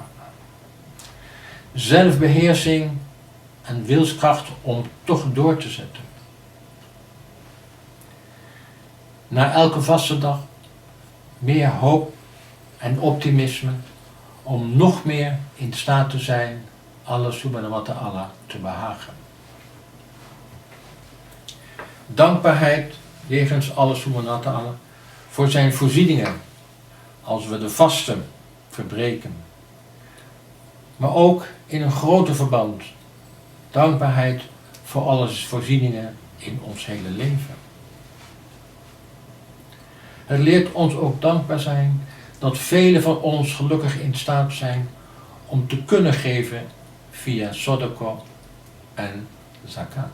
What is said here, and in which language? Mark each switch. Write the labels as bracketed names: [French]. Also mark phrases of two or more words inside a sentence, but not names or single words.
[Dutch] Zelfbeheersing en wilskracht om toch door te zetten. Na elke vaste dag meer hoop en optimisme om nog meer in staat te zijn Allah [Arabic] سبحانه وتعالى [Dutch] te behagen. Dankbaarheid jegens Allah [Arabic] سبحانه وتعالى [Dutch] voor zijn voorzieningen, als we de vasten verbreken. Maar ook in een groter verband, dankbaarheid voor alle voorzieningen in ons hele leven. Het leert ons ook dankbaar zijn dat velen van ons gelukkig in staat zijn om te kunnen geven via sodaka en zakat.